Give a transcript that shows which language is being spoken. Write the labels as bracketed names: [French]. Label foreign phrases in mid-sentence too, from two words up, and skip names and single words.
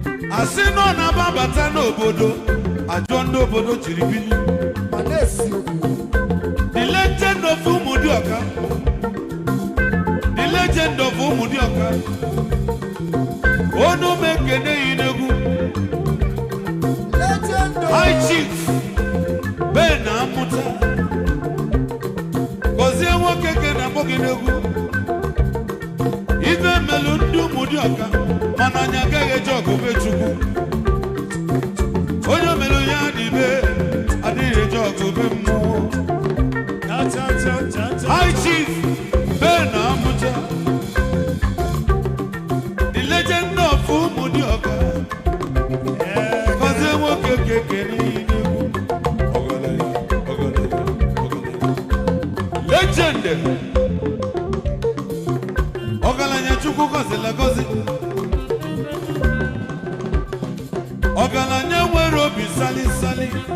[Igbo] A sị nọ na-ababata n'obodo, ajọ ndị obodo jiri bili. Ma na-esi okwu. [English] The legend of Ụmụdịọka. The legend of Ụmụdịọka. [Igbo] Onu m ekene ya n'egwu. [English] Legend of High Chief Ben Amuta. [Igbo] Gọzie nwoke ke na-akpọ gị n'egwu. Ife melụ ndị Ụmụdịọka, mana anyị agaghị eje ọgụ be Chukwu. Onye melụ ya dị be, adịghị eje ọgụ be mmụọ. Cha, cha, cha, cha, cha. High Chief Ben Amuta. [English] The legend of Ụmụdịọka. Yeah. [Igbo] Gọzie nwoke ke kene ya n'egwu. Ọgaranya, ọgaranya, ọgaranya. [English] Legend. [Igbo] Ọgaranya Chukwu gọzila gọzi. Ọgaranya nwere obi sali sali.